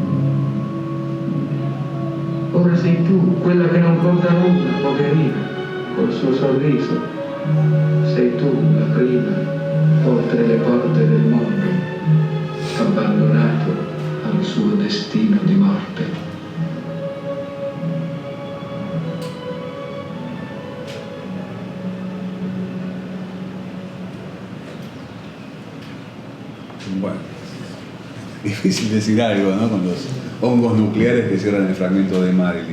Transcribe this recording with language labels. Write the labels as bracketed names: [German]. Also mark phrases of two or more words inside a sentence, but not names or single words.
[Italian] Ora sei tu, quella che non conta nulla, poverina, col suo sorriso. Sei tu la prima, oltre le porte del mondo, abbandonato al suo destino di morte. [Spanish] Bueno, difícil decir algo, ¿no? Con los hongos nucleares que cierran el fragmento de Marilyn.